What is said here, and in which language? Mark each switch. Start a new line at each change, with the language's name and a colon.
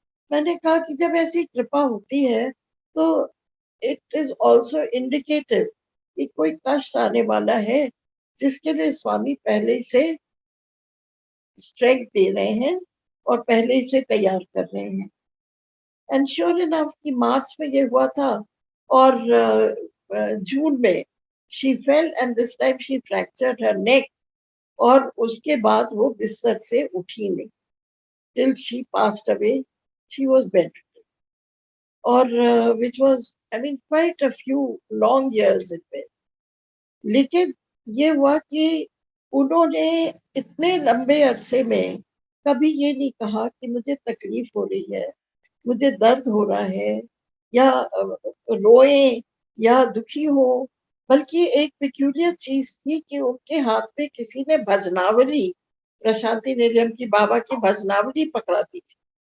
Hindi: मैंने कहा कि जब ऐसी कृपा होती है तो
English: it is also indicative
Hindi: कि कोई कष्ट आने वाला है, जिसके लिए स्वामी पहले ही से स्ट्रेंथ दे रहे हैं और पहले ही से तैयार कर रहे हैं।
English: and sure enough
Hindi: कि मार्च में ये हुआ था, और जून में
English: She fell and this time she fractured her neck.
Hindi: और उसके बाद वो बिस्तर से उठी नहीं,
English: till she passed away she was bedridden, और which was, I mean, quite a few long years it went.
Hindi: लेकिन ये हुआ कि उन्होंने इतने लंबे अरसे में कभी ये नहीं कहा कि मुझे तकलीफ हो रही है, मुझे दर्द हो रहा है, या रोए या दुखी हो। बल्कि एक पेक्यूलियर चीज थी कि उनके हाथ में किसी ने भजनावली, प्रशांति निलयम की बाबा की भजनावली पकड़ा दी थी।